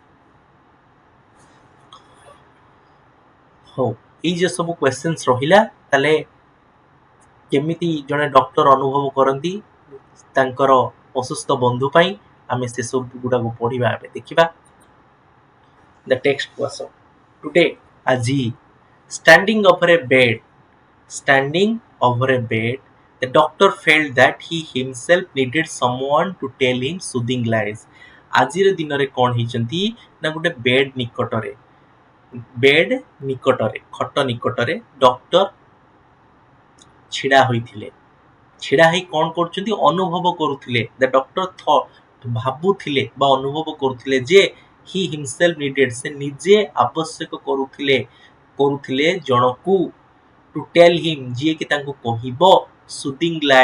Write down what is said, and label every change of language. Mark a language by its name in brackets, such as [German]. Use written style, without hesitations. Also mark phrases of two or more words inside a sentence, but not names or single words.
[Odia] ହଉ, ଏଇ ଯେ ସବୁ କ୍ୱେଶ୍ଚନ୍ସ ରହିଲା, ତାହେଲେ କେମିତି ଜଣେ ଡକ୍ଟର ଅନୁଭବ କରନ୍ତି ତାଙ୍କର ଅସୁସ୍ଥ ବନ୍ଧୁ ପାଇଁ, ଆମେ ସେସବୁ ଗୁଡ଼ାକୁ ପଢ଼ିବା। ଏବେ ଦେଖିବା [English] the text [Odia] ଆସ। [English] ଟୁଡେ ଆଜି standing over a bed, the doctor felt that he himself needed someone to tell him soothing lies. [Odia] ଆଜିର ଦିନରେ କ'ଣ ହେଇଛନ୍ତି ନା ଗୋଟେ ବେଡ୍ ଖଟ ନିକଟରେ ଡକ୍ଟର ଛିଡ଼ା ହୋଇଥିଲେ। ଛିଡ଼ା ହେଇ କ'ଣ କରୁଛନ୍ତି? ଅନୁଭବ କରୁଥିଲେ। [English] the doctor [Odia] ଭାବୁଥିଲେ ବା ଅନୁଭବ କରୁଥିଲେ ଯେ [English] he himself needed, [Odia] ସେ ନିଜେ ଆବଶ୍ୟକ କରୁଥିଲେ ଜଣକୁ, [English] to tell him [Odia] ଯିଏକି ତାଙ୍କୁ କହିବ, ସୁଦିଂ